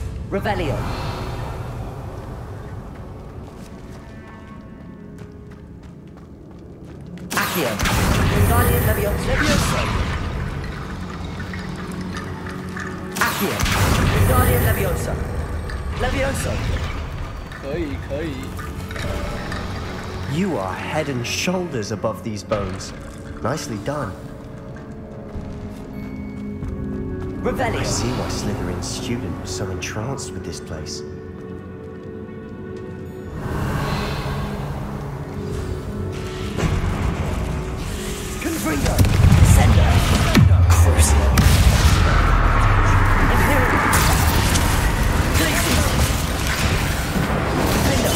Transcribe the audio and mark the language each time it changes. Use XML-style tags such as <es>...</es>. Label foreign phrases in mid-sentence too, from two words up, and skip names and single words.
<en>Revelio. Accio. Wingardium Levioso. Accio. Wingardium Levioso. Levioso.</en> <zh>可以。</zh> <en>You are head and shoulders above these bones. Nicely done. Revelio. I see why Slytherin's student was so entranced with this place. Confringo. Descendo. Crucio. Imperium. Glacius. Defendo.</en>